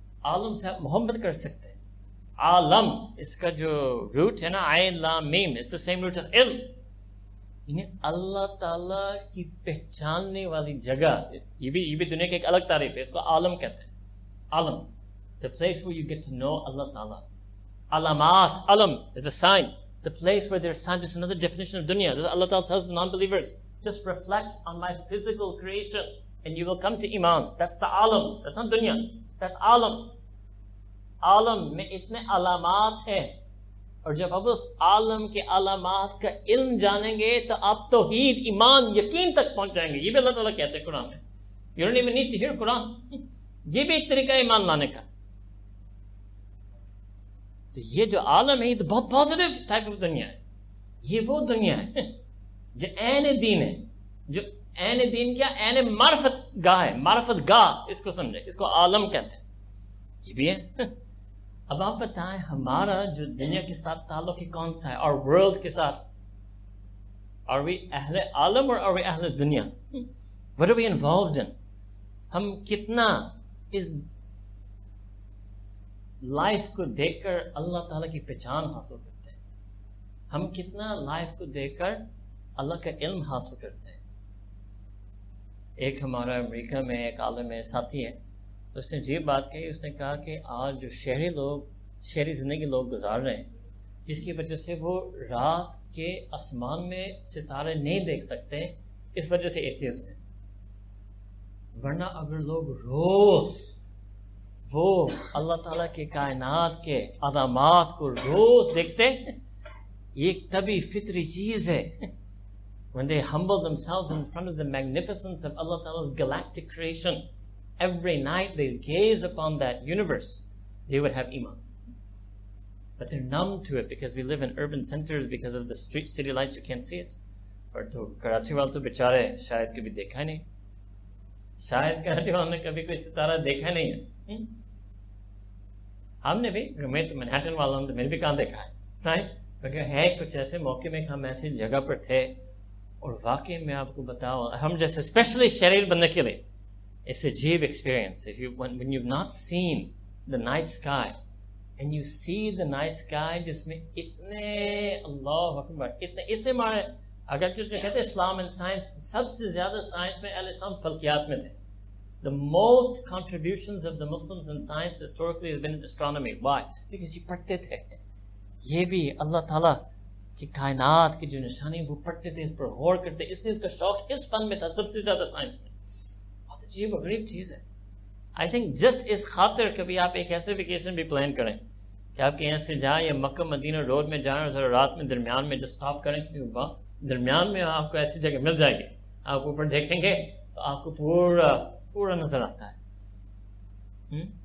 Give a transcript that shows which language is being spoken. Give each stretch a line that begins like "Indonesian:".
Urdu: عالم سے آپ محبت کر سکتے ہیں. عالم اس کا جو روٹ ہے نا عین لام میم، اس سے سیم روٹ ہے علم، یعنی اللہ تعالیٰ کی پہچاننے والی جگہ. یہ بھی دنیا کی ایک الگ تعریف ہے، اس کو عالم کہتے ہیں.
English: عالم the place where you get to know اللہ تعالیٰ. علامات، علم is a sign, the place where there's sign. Just another definition of dunya. Allah Ta'ala tells the non-believers, just reflect on my physical creation and you will come to iman. That's the alam, that's not dunya, that's alam.
Urdu: عالم میں اتنے علامات ہیں اور جب آپ اس عالم کے علامات کا علم جانیں گے تو آپ توحید، ایمان، یقین تک پہنچ جائیں گے. یہ بھی اللہ تعالیٰ کہتے ہیں قرآن میں.
English: You don't even need to hear قرآن.
Urdu: یہ بھی ایک طریقہ ہے ایمان لانے کا. تو یہ جو عالم ہے یہ تو بہت پازیٹیو ٹائپ آف دنیا ہے. یہ وہ دنیا ہے جو عین دین ہے. جو عین دین کیا؟ عین معرفت گاہ ہے، معرفت گاہ اس کو سمجھے، اس کو عالم کہتے ہیں. یہ بھی ہے. اب آپ بتائیں ہمارا جو دنیا کے ساتھ تعلق ہے کون سا ہے؟ اور ورلڈ کے ساتھ.
English: Are we اہل عالم اور are we اہل دنیا؟ What are we involved in?
Urdu: ہم کتنا اس لائف کو دیکھ کر اللہ تعالیٰ کی پہچان حاصل کرتے ہیں؟ ہم کتنا لائف کو دیکھ کر اللہ کا علم حاصل کرتے ہیں؟ ایک ہمارا امریکہ میں ایک عالم ساتھی ہے، اس نے عجیب بات کہی. اس نے کہا کہ آج جو شہری زندگی لوگ گزار رہے ہیں جس کی وجہ سے وہ رات کے آسمان میں ستارے نہیں دیکھ سکتے، اس وجہ سے ایتھیزم ہے. ورنہ اگر لوگ روز وہ اللہ تعالیٰ کے کائنات کے علامات کو روز دیکھتے، یہ ایک طبی فطری چیز ہے.
English: When they humble themselves in front of the magnificence of Allah Ta'ala's galactic creation, every night they gaze upon that universe, they would have iman. But they're numb to it because we live in urban centers, because of the street city lights, you can't see it.
Urdu: اور تو کراچی والے تو بیچارے شاید کبھی دیکھا ہی نہیں، شاید کراچی والوں نے کبھی کوئی ستارہ دیکھا نہیں ہے. ہم نے بھی، میں تو منہٹن والا ہوں تو میں نے بھی کہاں دیکھا ہے، رائٹ؟ کیونکہ ہے کچھ ایسے موقع میں کہ ہم ایسی جگہ پر تھے، اور واقعی میں آپ کو بتاؤں ہم جیسے اسپیشلی شہری بننے کے لیے it's عجیب experience.
English: when you've not seen the night sky
Urdu: and you see the night sky جس میں اتنے اللہ اکبر اتنے، اس سے ہمارے اگر جو کہتے ہیں اسلام اینڈ سائنس، سب سے زیادہ سائنس میں اہل اسلام فلکیات میں تھے.
English: The most contributions of the Muslims in science historically has been astronomy. Why?
Urdu: Because یہ پڑھتے تھے، یہ بھی اللہ تعالیٰ کی کائنات کی جو نشانی وہ پڑھتے تھے، اس پر غور کرتے، اس لیے اس کا شوق اس فن میں تھا سب سے زیادہ سائنس میں. بہت عجیب و غریب چیز ہے.
English: I think just
Urdu: اس خاطر کبھی آپ ایک ایسے ویکیشن بھی پلان کریں کہ آپ کے یہاں سے جائیں یا مکہ مدینہ روڈ میں جائیں اور ذرا رات میں درمیان میں جو اسٹاپ کریں، درمیان میں آپ کو ایسی جگہ مل جائے گی، آپ اوپر دیکھیں گے تو آپ کو پورا نظر آتا ہے.